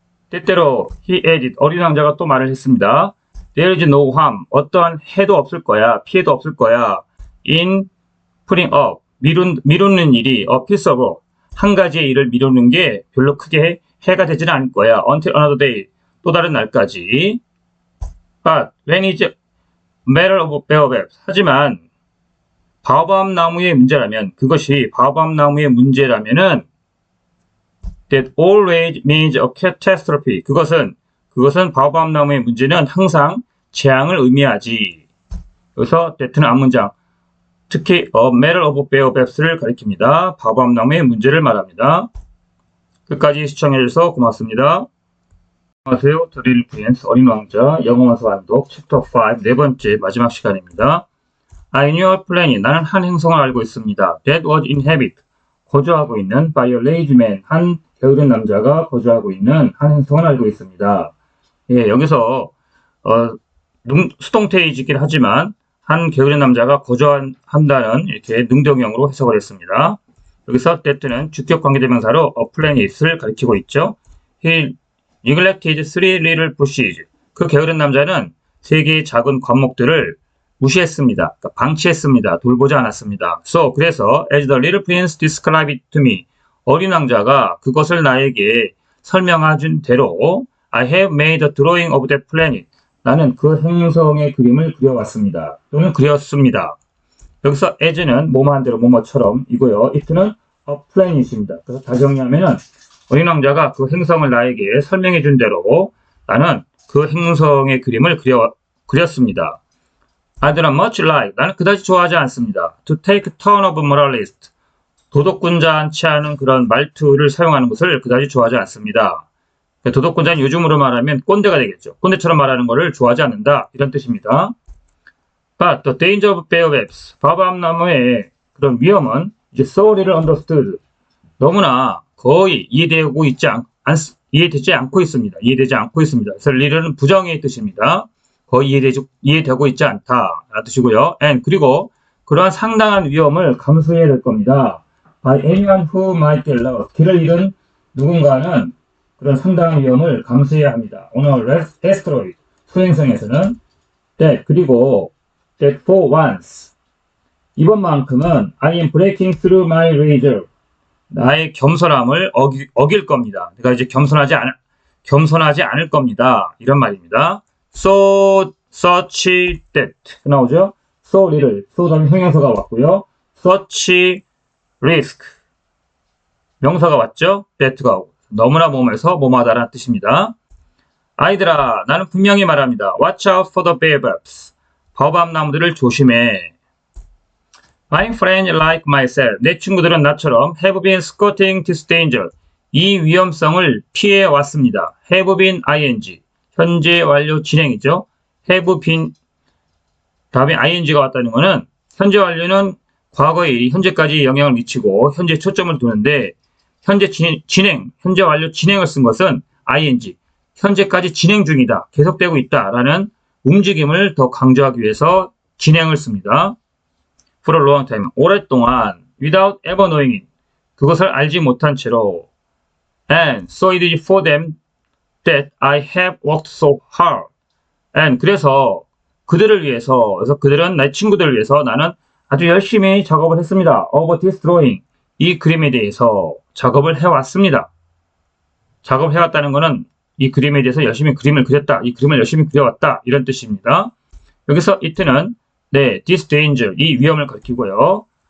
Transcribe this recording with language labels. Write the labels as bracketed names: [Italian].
[Korean] 때때로 [English] he added, [Korean] 어린 왕자가 또 말을 했습니다. [English] There is no harm, [Korean] 어떠한 해도 없을 거야, 피해도 없을 거야. in [English] putting up, [Korean] 미루는 일이 [English] a piece of work, [Korean] 한 가지의 일을 미루는 게 별로 크게 해가 되지는 않을 거야. until another day, 또 다른 날까지. [English] But when it's a matter of baobabs, [Korean] 하지만 바오밥 나무의 문제라면, 그것이 바오밥 나무의 문제라면은 [English] that always means a catastrophe. [Korean] 그것은 바오밥 나무의 문제는 항상 재앙을 의미하지. 여기서 that는 앞문장, 특히 a matter of baobabs를 가리킵니다. 바오밥 나무의 문제를 말합니다. 끝까지 시청해주셔서 고맙습니다. 안녕하세요. 드릴 프린스 어린 왕자 영어원서 완독 챕터 5 네 번째 마지막 시간입니다. [English] I knew a planet. [Korean] 나는 한 행성을 알고 있습니다. [English] That was inhabited. [Korean] 거주하고 있는 [English] by a lazy man. [Korean] 한 게으른 남자가 거주하고 있는 한 행성을 알고 있습니다. 예, 여기서 수동태이긴 하지만 한 게으른 남자가 거주한다는 이렇게 능동형으로 해석을 했습니다. 여기서 that는 주격 관계대명사로 a planet을 가리키고 있죠. [English] He neglected three little bushes. [Korean] 그 게으른 남자는 세 개의 작은 관목들을 무시했습니다. 그러니까 방치했습니다. 돌보지 않았습니다. [English] 그래서 as the little prince described it to me. [Korean] 어린 왕자가 그것을 나에게 설명해준 대로 [English] I have made a drawing of that planet. [Korean] 나는 그 행성의 그림을 그려왔습니다. 또는 그렸습니다. 여기서 as는 뭐뭐한 대로 뭐뭐처럼 이고요. it는 a planet입니다. 그래서 다 정리하면은 어린 왕자가 그 행성을 나에게 설명해 준 대로 나는 그 행성의 그림을 그렸습니다. [English] I do not much like. [Korean] 나는 그다지 좋아하지 않습니다. [English] To take turn of moralist. [Korean] 도덕군자한치 않은 그런 말투를 사용하는 것을 그다지 좋아하지 않습니다. 도덕군자는 요즘으로 말하면 꼰대가 되겠죠. 꼰대처럼 말하는 것을 좋아하지 않는다. 이런 뜻입니다. [English] But the danger of baobabs. [Korean] 바오밥나무의 그런 위험은 이제 [English] so little understood. [Korean] 너무나 거의 이해되지 않고 있습니다. 그래서 little는 부정의 뜻입니다. 거의 이해되고 있지 않다. 라는 뜻이고요. And 그리고 그러한 상당한 위험을 감수해야 될 겁니다. [English] By anyone who might get lost. [Korean] 길을 잃은 누군가는 그런 상당한 위험을 감수해야 합니다. [English] On a asteroid. [Korean] 소행성에서는 그리고 [English] that for once. [Korean] 이번만큼은 [English] I am breaking through my reserve. [Korean] 나의 겸손함을 어길 겁니다. 내가 이제 겸손하지 않을 겁니다. 이런 말입니다. such that 나오죠? so little, so 다음에 형용사가 왔고요. such risk 명사가 왔죠? that가 오고 너무나 뭐뭐해서 뭐뭐하다라는 뜻입니다. 아이들아, 나는 분명히 말합니다. [English] Watch out for the baobabs. [Korean] 바오밥 나무들을 조심해. [English] My friends like myself. [Korean] 내 친구들은 나처럼 [English] have been skirting this danger. [Korean] 이 위험성을 피해 왔습니다. have been ing. 현재 완료 진행이죠. have been 다음에 ing가 왔다는 것은 현재 완료는 과거의 일이 현재까지 영향을 미치고 현재 초점을 두는데 현재 현재 완료 진행을 쓴 것은 ing. 현재까지 진행 중이다. 계속되고 있다라는 움직임을 더 강조하기 위해서 진행을 씁니다. [English] For a long time. 오랫동안 without ever knowing it. [Korean] 그것을 알지 못한 채로 [English] And so it is for them that I have worked so hard. [Korean] And 그래서 그들을 위해서, 그래서 그들은 내 친구들을 위해서 나는 아주 열심히 작업을 했습니다. [English] Over this drawing. [Korean] 이 그림에 대해서 작업을 해왔습니다. 작업을 해왔다는 것은 이 그림에 대해서 열심히 그림을 그렸다. 이 그림을 열심히 그려왔다. 이런 뜻입니다. 여기서 it는 this danger, 이 위험을 가리키고요.